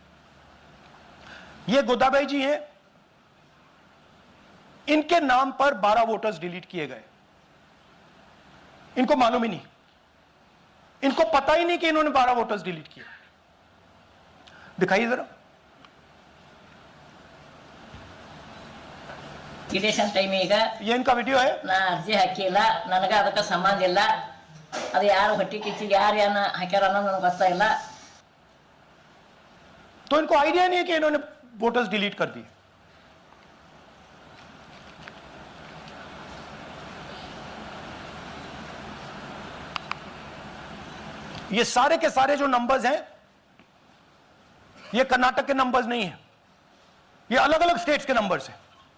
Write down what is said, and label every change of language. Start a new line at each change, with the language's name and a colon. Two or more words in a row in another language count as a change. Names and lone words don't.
Hindi: ये गोदाबाई जी हैं, इनके नाम पर 12
English: voters delete
Hindi: किए गए। इनको मालूम ही नहीं, इनको पता ही नहीं कि इन्होंने 12
English: voters delete
Hindi: किए। दिखाइए जरा।
Kannada: ಇಲೆಕ್ಷನ್ ಟೈಮಿಗ
Hindi: ये इनका वीडियो है।
Kannada: ನಾ ಅರ್ಜಿ ಹಾಕಿಲ್ಲ, ನನಗೆ ಅದಕ್ಕೆ ಸಂಬಂಧ ಇಲ್ಲ. ಅದು ಯಾರು ಹೊಟ್ಟಿ ಕಿಚ್ಚಿಗೆ ಯಾರು ಏನ ಹಾಕ್ಯಾರ ಅನ್ನೋದು ನನಗೆ ಗೊತ್ತಾಗಿಲ್ಲ.
Hindi: तो इनको आइडिया नहीं है कि इन्होंने
English: voters delete
Hindi: कर दिए। ये सारे के सारे जो नंबर्स हैं, ये कर्नाटक के नंबर्स नहीं है, ये अलग अलग स्टेट्स के नंबर्स हैं।